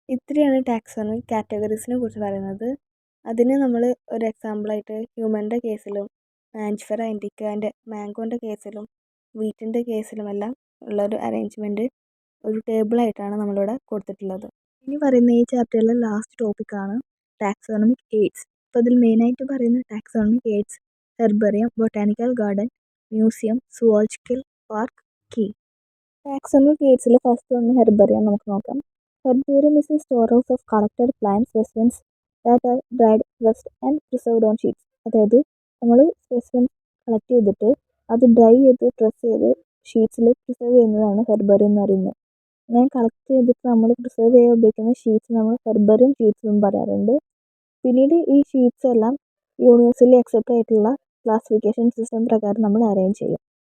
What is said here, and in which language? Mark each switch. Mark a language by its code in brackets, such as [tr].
[ml] ഇത്രയാണ് ടാക്സോണമിക് കാറ്റഗറീസിനെ കുറിച്ച് പറയുന്നത്. അതിന് നമ്മൾ ഒരു എക്സാമ്പിളായിട്ട് ഹ്യൂമൻ്റെ കേസിലും ആൻജിഫെറ ഇൻഡിക്ക മാംഗോൻ്റെ കേസിലും വീറ്റിൻ്റെ കേസിലുമെല്ലാം ഉള്ളൊരു അറേഞ്ച്മെൻറ്റ് ഒരു ടേബിളായിട്ടാണ് നമ്മളിവിടെ കൊടുത്തിട്ടുള്ളത്. ഇനി പറയുന്ന ഈ ചാപ്റ്ററിലെ ലാസ്റ്റ് ടോപ്പിക്കാണ് ടാക്സോണമിക് എയ്ഡ്സ്. അപ്പോൾ അതിൽ മെയിനായിട്ട് പറയുന്ന taxonomic AIDS herbarium, botanical garden, museum, zoological park, key. Taxonomic എയ്ഡ്സിൽ first ഒന്ന് ഹെർബേറിയം നമുക്ക് നോക്കാം. [en] Herbarium is a storehouse of collected plant specimens that are dried, pressed and preserved on sheets. [ml] അതായത് നമ്മൾ സ്പെസിമെൻസ് കളക്ട് ചെയ്തിട്ട് അത് ഡ്രൈ ചെയ്ത് press ചെയ്ത് ഷീറ്റ്സിൽ preserve ചെയ്യുന്നതാണ് ഹെർബേറിയം എന്ന് പറയുന്നത്. അങ്ങനെ കളക്ട് ചെയ്തിട്ട് നമ്മൾ പ്രിസർവ് ചെയ്യാൻ ഉപയോഗിക്കുന്ന ഷീറ്റ്സ് നമ്മൾ ഹെർബേറിയം ഷീറ്റ്സ് എന്നും പറയാറുണ്ട്. പിന്നീട് ഈ ഷീറ്റ്സ് എല്ലാം യൂണിവേഴ്സലി അക്സെപ്റ്റ് ആയിട്ടുള്ള ക്ലാസിഫിക്കേഷൻ സിസ്റ്റം പ്രകാരം നമ്മൾ അറേഞ്ച് ചെയ്യും.